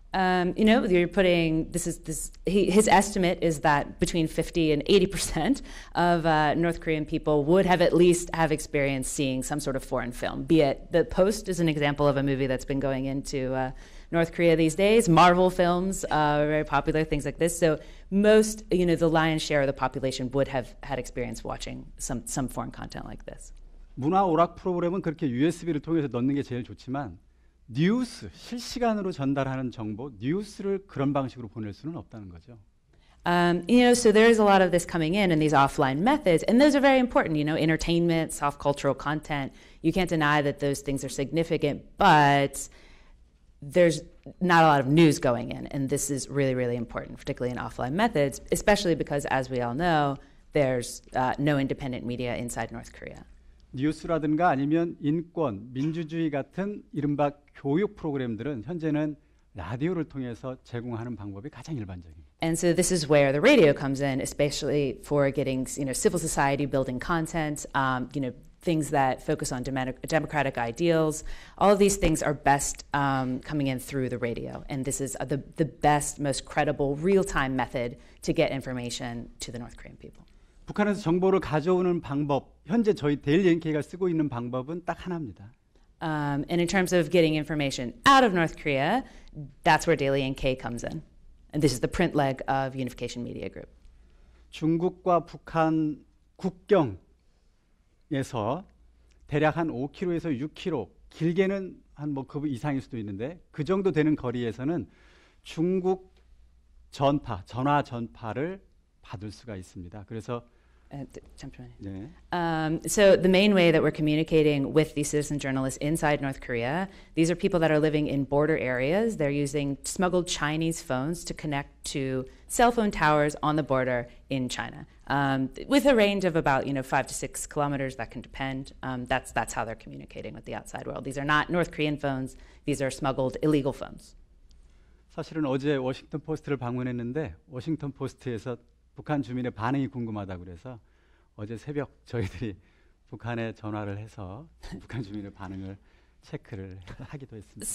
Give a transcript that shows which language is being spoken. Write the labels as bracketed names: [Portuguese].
[English] You're putting his estimate is that between 50 and 80% of North Korean people would have at least have experienced seeing some sort of foreign film. Be it The Post is an example of a movie that's been going into North Korea these days. Marvel films are very popular, things like this. So most, the lion's share of the population would have had experience watching some foreign content like this. [Korean] 문화 오락 프로그램은 그렇게 USB를 통해서 넣는 게 제일 좋지만 뉴스, 실시간으로 전달하는 정보, 뉴스를 그런 방식으로 보낼 수는 없다는 거죠. [English] So there's a lot of this coming in these offline methods, and those are very important. Entertainment, soft cultural content. You can't deny that those things are significant, but there's not a lot of news going in, and this is really, really important, particularly in offline methods, especially because, as we all know, there's no independent media inside North Korea. [Korean] 뉴스라든가 아니면 인권, 민주주의 같은 이른바 교육 프로그램들은 현재는 라디오를 통해서 제공하는 방법이 가장 일반적입니다. [English] And so this is where the radio comes in, especially for getting civil society building content, things that focus on democratic ideals. All of these things are best coming in through the radio, and this is the best, most credible, real-time method to get information to the North Korean people. [Korean] 북한에서 정보를 가져오는 방법, 현재 저희 데일리 NK가 쓰고 있는 방법은 딱 하나입니다. [English] And in terms of getting information out of North Korea, that's where Daily NK comes in. And this is the print leg of Unification Media Group. [Korean] 중국과 북한 국경에서 대략 한 5km에서 6km, 길게는 한 뭐 그 이상일 수도 있는데 그 정도 되는 거리에서는 중국 전파, 전화 전파를 받을 수가 있습니다. 그래서 잠시만요. 네. [English] So the main way that we're communicating with these citizen journalists inside North Korea, these are people that are living in border areas. They're using smuggled Chinese phones to connect to cell phone towers on the border in China, with a range of about 5 to 6 kilometers. That can depend. That's how they're communicating with the outside world. These are not North Korean phones. These are smuggled illegal phones. [Korean] 사실은 어제 워싱턴 포스트를 방문했는데 워싱턴 포스트에서 북한 주민의 반응이 궁금하다고 그래서 어제 새벽 저희들이 북한에 전화를 해서 북한 주민의 반응을 체크를 하기도 했습니다.